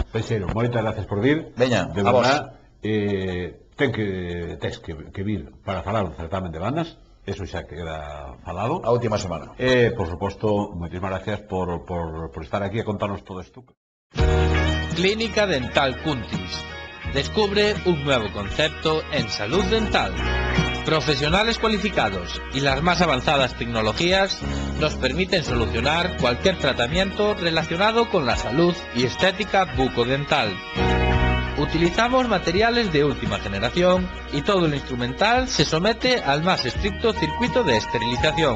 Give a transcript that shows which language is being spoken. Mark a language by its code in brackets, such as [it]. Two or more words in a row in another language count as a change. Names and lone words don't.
[gl] Peixeiro, moitas gracias por vir. Veña, de verdad, tens que vir para falar do certamen de bandas. Eso xa queda falado. A última semana. Por suposto, moitísimas gracias por estar aquí a contarnos todo isto. Clínica Dental Cuntis. [es] Descubre un nuevo concepto en salud dental. Profesionales cualificados y las más avanzadas tecnologías nos permiten solucionar cualquier tratamiento relacionado con la salud y estética bucodental. Utilizamos materiales de última generación y todo el instrumental se somete al más estricto circuito de esterilización.